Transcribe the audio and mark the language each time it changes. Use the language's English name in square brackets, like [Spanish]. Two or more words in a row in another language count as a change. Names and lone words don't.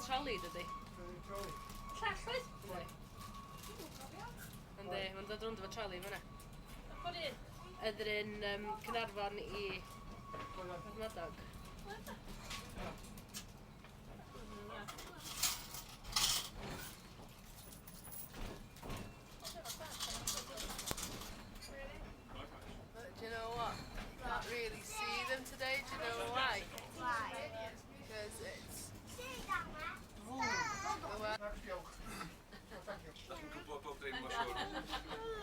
[Welsh] troli dydy. Llall oes? Yndi, mae'n dod rwnd efo troli fyna. Bod un? Ydyn yn Cynarfon i Madog. [English] Do you know what? Can't really see them today. Do you know why? Why? Because it's... See that, the [Welsh] Dach chi'n gwybod bob dim, mae'n siŵr.